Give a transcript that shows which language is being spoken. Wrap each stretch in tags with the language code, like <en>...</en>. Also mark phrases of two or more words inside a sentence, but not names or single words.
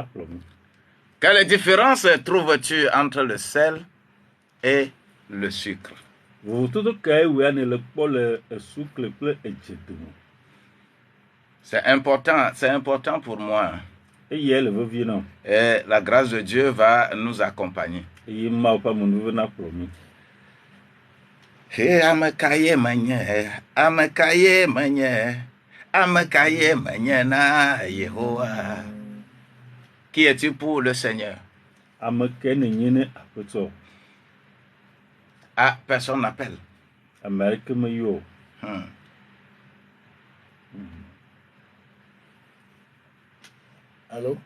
<fr>Quelle différence trouves-tu entre le sel et le sucre? C'est important pour moi. Et la grâce de Dieu va nous accompagner.</fr> <ee>Amekaye na Yehowa.</ee> <fr>Qui es-tu pour le Seigneur? Ah, personne n'appelle. Allô?</fr>